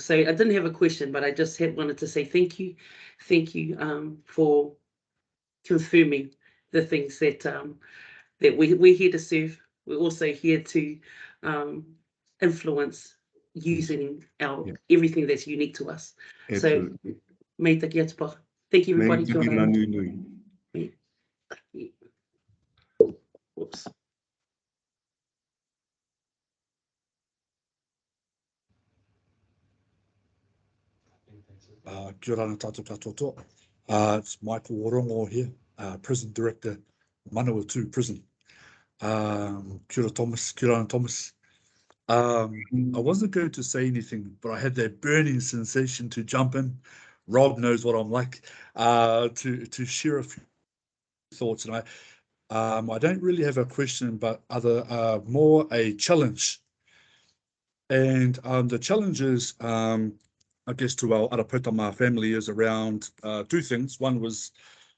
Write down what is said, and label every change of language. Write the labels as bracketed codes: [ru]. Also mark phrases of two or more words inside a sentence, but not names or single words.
[en] So I didn't have a question, but I just wanted to say thank you for confirming the things that we're here to serve. We're also here to influence using everything that's unique to us. Absolutely. [mi] So me takia te pā. [en] Thank you, everybody. Whoops. [mi] Kia ora tātou katoa. [en] It's Michael Warongo here, Prison Director, Manawatu Prison. [mi] Kia ora Thomas, kia ora Thomas. [en] I wasn't going to say anything, but I had that burning sensation to jump in. Rob knows what I'm like, to share a few thoughts. And I don't really have a question, but more a challenge. And the challenge is, I guess, to our Araputama family is around 2 things.